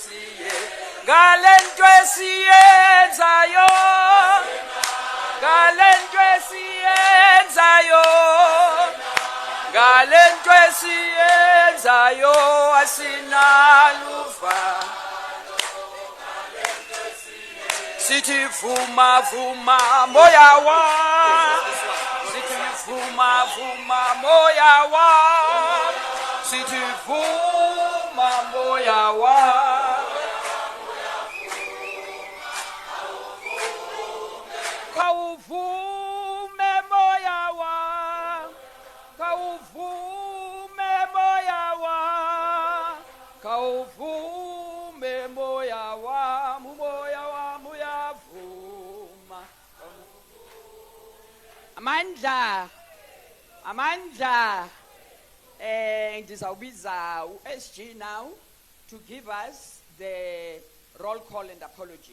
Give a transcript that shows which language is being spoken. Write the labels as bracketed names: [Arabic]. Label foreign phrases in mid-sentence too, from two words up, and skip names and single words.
[Xhosa] esiyenzayo ngalento esiyenzayo ngalento esiyenzayo asinaluvalo sithi vuma vuma moya wa sithi vuma vuma moya wa sithi vuma moya wa kawuvume moya wa kawuvume moya wa kawuvume moya wa moya wa muyavuma amandla ndizawubiza uSG [English] now to give us the roll call and apologies.